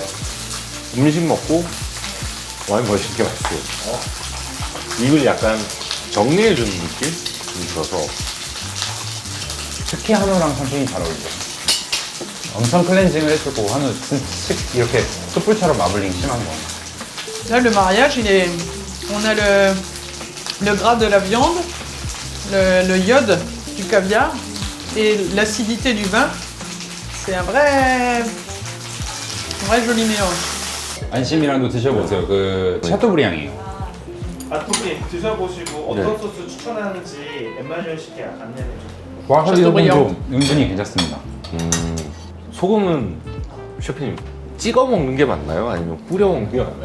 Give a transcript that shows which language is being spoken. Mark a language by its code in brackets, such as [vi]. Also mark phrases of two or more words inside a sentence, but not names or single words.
[ko] 음식 먹고 와인 마시는 게 맛있어요. 입을 약간 정리해주는 느낌? 좀 들어서. 특히 한우랑 샴페인이 잘 어울리죠. 엄청 클렌징을 해주고 한우 이렇게 숯불처럼 마블링 심한 거. [fr] Là, le mariage, on a le gras de la viande, le iode du caviar et l'acidité du vin. C'est un vrai joli mélange. [ko] 안심이랑도 드셔보세요. 그 샤토브리앙이에요. 아토님 드셔보시고 어떤 네. 소스 추천하는지 엠마뉴엘 씨께 안내해 주세요. 와사비 샤토브리앙. 소금도 은근히 괜찮습니다. 소금은 셰프님 찍어 먹는 게 맞나요? 아니면 뿌려 먹는 게 맞나요?